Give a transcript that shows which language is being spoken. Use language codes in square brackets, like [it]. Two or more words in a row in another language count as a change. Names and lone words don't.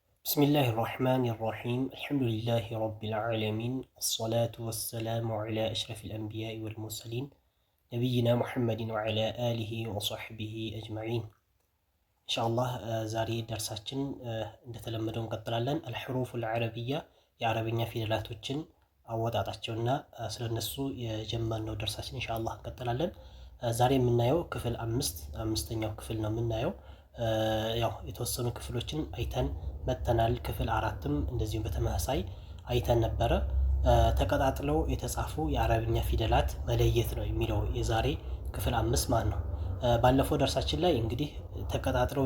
[ar] بسم الله الرحمن الرحيم الحمد لله رب العالمين الصلاة والسلام على أشرف الأنبياء والمرسلين نبينا محمد وعلى آله وصحبه أجمعين إن شاء الله [am] ዛሬ ደርሳችን እንደተለመደው እንቀጥላለን [ar] الحروف العربية [am] የአረብኛ ፊደላቶችን አወጣጣቸውና ስለነሱ የጀመርነው ደርሳችን [ar] إن شاء الله [am] እንቀጥላለን ዛሬ የምናየው ክፍል አምስተኛው ክፍል ነው የምናየው ያው የተወሰኑ ክፍሎችን አይተን መተናል ክፍል አራትም እንደዚሁም በተመሳሳይ አይተን ነበረ ተቀጣጥለው የተጻፉ የአረብኛ ፊደላት መለየት ነው የሚለው የዛሬ ክፍል 5 ማለት ነው ባለፈው ደርሳችን ላይ እንግዲህ ተቀጣጥለው